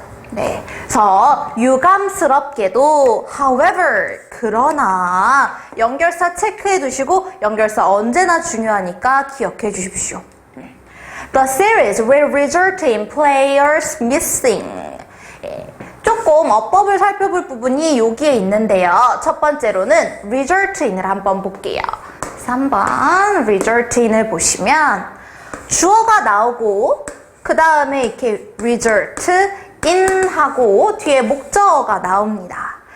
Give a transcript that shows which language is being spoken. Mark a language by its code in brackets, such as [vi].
[ko] 네, 그래서 유감스럽게도 however 그러나 연결사 체크해 두시고 연결사 언제나 중요하니까 기억해 주십시오. [en] The series will result in players missing. [ko] 조금 어법을 살펴볼 부분이 여기에 있는데요. 첫 번째로는 result in을 한번 볼게요. 3번 result in을 보시면 주어가 나오고 그 다음에 이렇게 result in 하고 뒤에 목적어가 나옵니다.